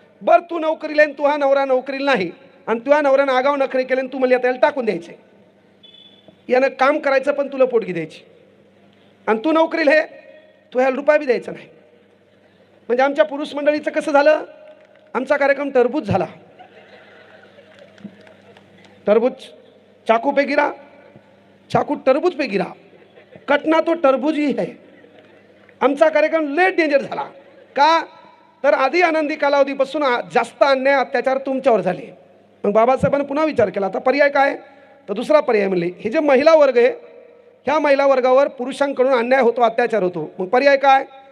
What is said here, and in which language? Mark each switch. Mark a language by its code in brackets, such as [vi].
[mr] बरं, तू नोकरीला आहे, तुझा नवरा नोकरीला नाही आणि तुझ्या नवऱ्यानं आगाव नखरे केले आणि तू म्हणली आता याला टाकून द्यायचे. यानं काम करायचं पण तुला पोटगी द्यायची आणि तू नोकरीला आहे, तू ह्याला रुपया बी द्यायचा नाही. म्हणजे आमच्या पुरुष मंडळीचं कसं झालं, आमचा कार्यक्रम टरबूज झाला. [hi] टरबूज चाकू पे गिरा, चाकू टरबूज पे गिरा, कटना तो टरबूज ही है. [mr] आमचा कार्यक्रम लेट डेंजर झाला. का तर आधी आनंदी कालावधीपासून जास्त अन्याय अत्याचार तुमच्यावर झाले. मग बाबासाहेबांनी पुन्हा विचार केला, आता पर्याय काय. तर दुसरा पर्याय म्हणले, हे जे महिला वर्ग आहे ह्या महिला वर्गावर पुरुषांकडून अन्याय होतो, अत्याचार होतो. मग पर्याय काय.